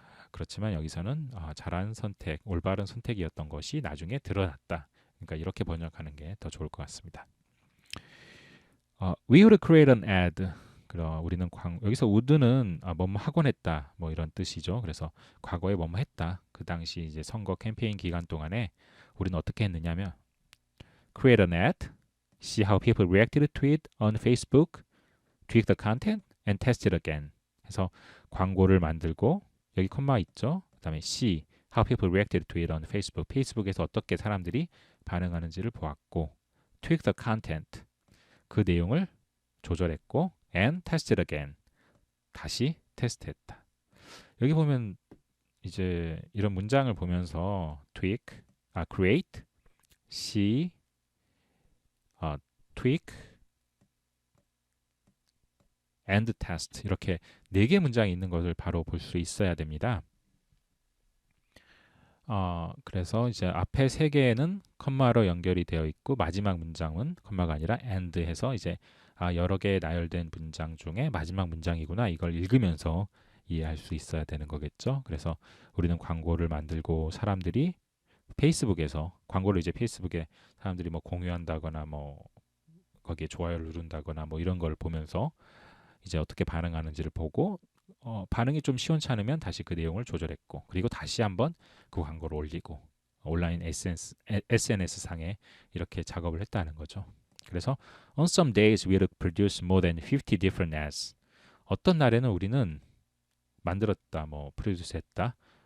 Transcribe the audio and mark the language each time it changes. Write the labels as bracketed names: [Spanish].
[Korean] 그렇지만 여기서는 잘한 선택, 올바른 선택이었던 것이 나중에 드러났다. 그러니까 이렇게 번역하는 게 더 좋을 것 같습니다. [English] We would create an ad. [Korean] 그럼 우리는 여기서 would는 뭐뭐 하곤 했다. 뭐 이런 뜻이죠. 그래서 과거에 뭐뭐 했다. 그 당시 이제 선거 캠페인 기간 동안에 우리는 어떻게 했느냐면 [English] create an ad, see how people reacted to it on Facebook, tweak the content, and test it again. [Korean] 해서 광고를 만들고 여기 콤마 있죠. 그다음에 [English] see how people reacted to it on Facebook. [Korean] 페이스북에서 어떻게 사람들이 반응하는지를 보았고 [English] tweak the content. [Korean] 그 내용을 조절했고 [English] and test it again. [Korean] 다시 테스트했다. 여기 보면 이제 이런 문장을 보면서 create, see, tweak, and test 이렇게 4개 문장이 있는 것을 바로 볼 수 있어야 됩니다. 그래서 이제 앞에 3개는 컴마로 연결이 되어 있고 마지막 문장은 컴마가 아니라 and 해서 이제 여러 개의 나열된 문장 중에 마지막 문장이구나 이걸 읽으면서 이해할 수 있어야 되는 거겠죠. 그래서 우리는 광고를 만들고 사람들이 페이스북에서 광고를 이제 페이스북에 사람들이 뭐 공유한다거나 뭐 거기에 좋아요를 누른다거나 뭐 이런 걸 보면서 이제 어떻게 반응하는지를 보고 반응이 좀 시원찮으면 다시 그 내용을 조절했고 그리고 다시 한번 그 광고를 올리고 온라인 SNS 상에 이렇게 작업을 했다는 거죠. 그래서 [English] on some days we would produce more than 50 different ads. [Korean] 어떤 날에는 우리는 만들었다, 뭐 프로듀스했다.